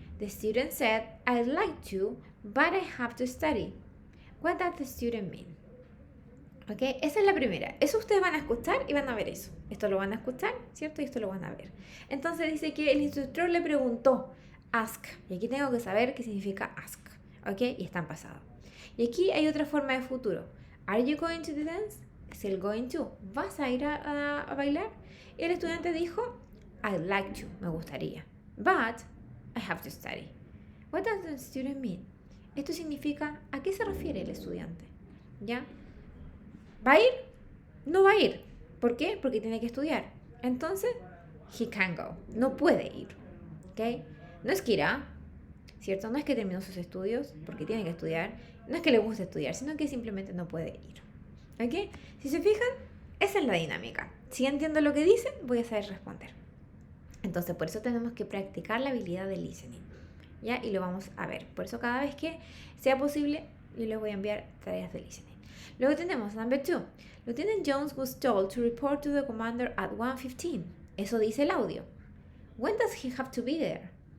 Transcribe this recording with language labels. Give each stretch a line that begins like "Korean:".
English: The student said, "I'd like to, but I have to study." What does the student mean?
Spanish: ¿Ok? Esa es la primera. Eso ustedes van a escuchar y van a ver eso. Esto lo van a escuchar, ¿cierto? Y esto lo van a ver. Entonces dice que el instructor le preguntó, ask. Y aquí tengo que saber qué significa ask. ¿Ok? Y está en pasado. Y aquí hay otra forma de futuro.
English: Are you going to the dance?
Spanish: Es el going to. ¿Vas a ir a bailar? Y el estudiante dijo,
English: I'd like to.
Spanish: Me gustaría.
English: But I have to study. What does the student mean?
Spanish: Esto significa, ¿a qué se refiere el estudiante? ¿Ya? ¿Va a ir? No va a ir. ¿Por qué? Porque tiene que estudiar. Entonces,
English: he can go.
Spanish: No puede ir. ¿Ok? No es que irá, ¿cierto? No es que terminó sus estudios porque tiene que estudiar. No es que le guste estudiar, sino que simplemente no puede ir. ¿Ok? Si se fijan, esa es la dinámica. Si entiendo lo que dicen, voy a saber responder. Entonces, por eso tenemos que practicar la habilidad de listening. ¿Ya? Y lo vamos a ver. Por eso cada vez que sea posible, yo les voy a enviar tareas de listening. Luego tenemos
English: number 2. Lieutenant Jones was told to report to the commander at 1:15.
Spanish: Eso dice el audio.
English: When does he have to be there?